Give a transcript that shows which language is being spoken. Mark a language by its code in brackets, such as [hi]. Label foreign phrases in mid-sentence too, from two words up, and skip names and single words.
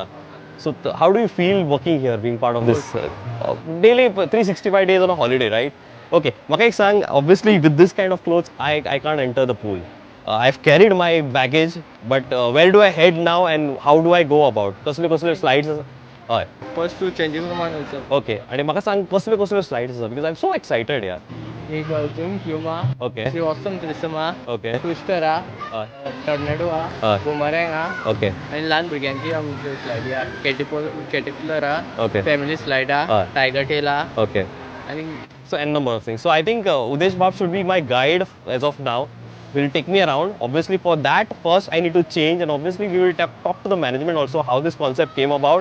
[en] So how do you feel working here, being part of this daily 365 days on a holiday, right? Okay, [kok] म्हाका एक सांग, [en] obviously with this kind of clothes, I can't enter the pool. I've carried my baggage, but where do I head now and how do I go about? [kok] कसले slides हय. [en] First to changing room also. [kok] Okay, आणि म्हाका सांग कसले slides आसा, [en] because I'm so excited [kok] यार. एक Yuma. [en] Okay. See awesome Trisama. Okay. Twister [kok] हय. [en] Tornado Boomerang Okay. [kok] आणि लहान भुरग्यांची आमची स्लायड Caterpillar [en] Okay. Family slide Tiger Tail Okay. I think So n number of things. So I think Udesh Bab should be my guide as of now. Will take me around. Obviously for that first I need to change, and obviously we will talk to the management also how this concept came about.